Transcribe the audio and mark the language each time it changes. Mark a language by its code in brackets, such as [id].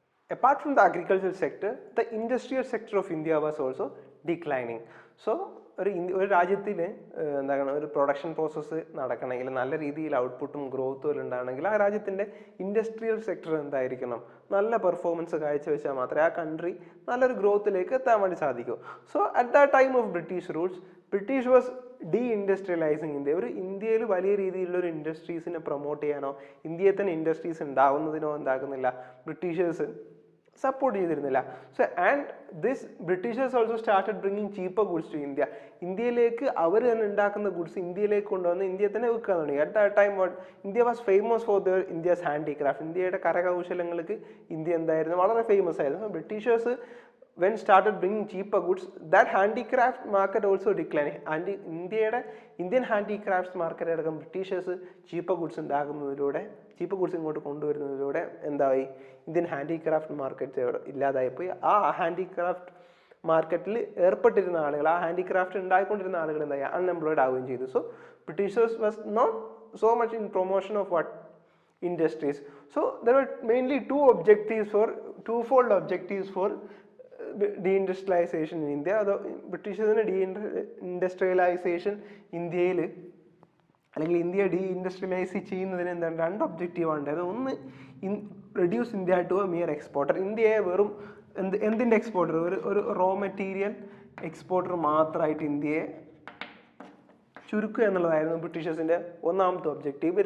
[en] apart from the agricultural sector, the industrial sector of India was also declining. [ml] So ഒരു രാജ്യത്തിന് എന്താണ് ഒരു production process നടക്കണമെങ്കിൽ നല്ല രീതിയിൽ ഔട്ട്പുട്ടും ഗ്രോത്തും ഉണ്ടാകണമെങ്കിൽ ആ രാജ്യത്തിൻ്റെ ഇൻഡസ്ട്രിയൽ സെക്ടർ എന്തായിരിക്കണം, നല്ല പെർഫോമൻസ് കാഴ്ചവെച്ചാൽ മാത്രമേ ആ കൺട്രി നല്ലൊരു ഗ്രോത്തിലേക്ക് എത്താൻ വേണ്ടി സാധിക്കൂ. [en] So at the time of British rules, British was deindustrialising India. [ml] ഒരു ഇന്ത്യയിൽ വലിയ രീതിയിലുള്ള ഒരു ഇൻഡസ്ട്രീസിനെ പ്രൊമോട്ട് ചെയ്യാനോ ഇന്ത്യയിൽ തന്നെ ഇൻഡസ്ട്രീസ് ഉണ്ടാകുന്നതിനോ എന്താക്കുന്നില്ല, ബ്രിട്ടീഷേഴ്സ് സപ്പോർട്ട് ചെയ്തിരുന്നില്ല. [en] So and this Britishers also started bringing cheaper goods to India. [ml] ഇന്ത്യയിലേക്ക് അവർ തന്നെ ഉണ്ടാക്കുന്ന ഗുഡ്സ് ഇന്ത്യയിലേക്ക് കൊണ്ടുവന്ന് ഇന്ത്യയിൽ തന്നെ വിൽക്കാൻ തുടങ്ങി. [en] At the time India was famous for their India's handicraft. [ml] ഇന്ത്യയുടെ കരകൗശലങ്ങൾക്ക് ഇന്ത്യ എന്തായിരുന്നു, വളരെ ഫേമസ് ആയിരുന്നു. [en] So Britishers when started bringing cheaper goods, that handicraft market also declined. And Indian handicrafts market [ml] അടക്കം Britishers cheaper goods ഉണ്ടാകുന്നതിലൂടെ, cheaper goods ഇങ്ങോട്ട് കൊണ്ടുവരുന്നതിലൂടെ എന്തായി, Indian handicraft market ഇല്ലാതായിപ്പോയി. ആ handicraft മാർക്കറ്റിൽ ഏർപ്പെട്ടിരുന്ന ആളുകൾ, ആ ഹാൻഡിക്രാഫ്റ്റ് ഉണ്ടായിക്കൊണ്ടിരുന്ന ആളുകൾ എന്തായി, അൺഎംപ്ലോയിഡ് ആവുകയും ചെയ്തു. [en] So Britishers was not so much in promotion of what industries. So there were mainly twofold objectives for deindustrialisation in India. [ml] അതോ ബ്രിട്ടീഷേഴ്സിന് ഡീഇൻഡസ്ട്രിയലൈസേഷൻ ഇന്ത്യയിൽ അല്ലെങ്കിൽ ഇന്ത്യ ഡീഇൻഡസ്ട്രിയലൈസ് ചെയ്യുന്നതിന് എന്താണ് രണ്ട് ഒബ്ജക്റ്റീവാണ് ഉണ്ടായത്. ഒന്ന്, [en] Reduce India to a mere exporter. [ml] ഇന്ത്യയെ വെറും എന്തിൻ്റെ എക്സ്പോർട്ടർ, ഒരു റോ മെറ്റീരിയൽ എക്സ്പോർട്ടർ മാത്രമായിട്ട് ഇന്ത്യയെ ചുരുക്കുക എന്നുള്ളതായിരുന്നു ബ്രിട്ടീഷേഴ്സിൻ്റെ ഒന്നാമത്തെ ഒബ്ജക്റ്റീവ്.